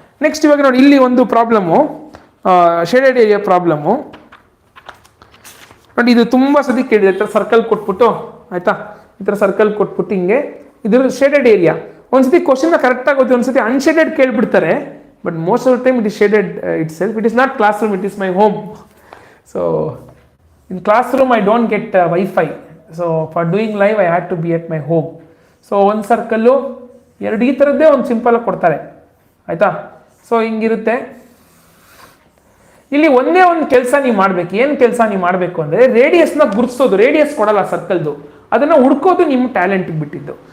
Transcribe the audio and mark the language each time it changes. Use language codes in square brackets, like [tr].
[kn] Next ಇವಾಗ ನೋಡಿ, ಇಲ್ಲಿ ಒಂದು ಪ್ರಾಬ್ಲಮ್ಮು, ಶೇಡೆಡ್ ಏರಿಯಾ ಪ್ರಾಬ್ಲಮ್ಮು ನೋಡಿ. ಇದು ತುಂಬಾ ಸತಿ ಕೇಳಿದೆ. ಈ ಥರ ಸರ್ಕಲ್ ಕೊಟ್ಬಿಟ್ಟು ಆಯ್ತಾ, ಈ ಥರ ಸರ್ಕಲ್ ಕೊಟ್ಬಿಟ್ಟು ಹಿಂಗೆ ಇದ್ರ ಶೇಡೆಡ್ ಏರಿಯಾ. ಒಂದ್ಸತಿ ಕ್ವಶನ್ ಕರೆಕ್ಟಾಗಿ ಓದಿ, ಒಂದ್ಸತಿ unshaded ಕೇಳ್ಬಿಡ್ತಾರೆ. [en] But most of the time it is shaded it self. It is not class room, it is my home. So in classroom I don't get Wi-Fi, so for doing live I had to be at my home. [kn] So ಒಂದು circle ಎರಡು ಈ ಥರದ್ದೇ ಒಂದು simple ಆಗಿ ಕೊಡ್ತಾರೆ ಆಯ್ತಾ. So ಹಿಂಗಿರುತ್ತೆ. ಇಲ್ಲಿ ಒಂದೇ ಒಂದು ಕೆಲಸ ನೀವು ಮಾಡಬೇಕು. ಏನು ಕೆಲಸ ನೀವು ಮಾಡಬೇಕು ಅಂದರೆ ರೇಡಿಯಸ್ನ ಗುರುತಿಸೋದು. ರೇಡಿಯಸ್ ಕೊಡಲ್ಲ ಸರ್ಕಲ್ದು, ಅದನ್ನು ಹುಡ್ಕೋದು ನಿಮ್ಮ ಟ್ಯಾಲೆಂಟಿಗೆ ಬಿಟ್ಟಿದ್ದು.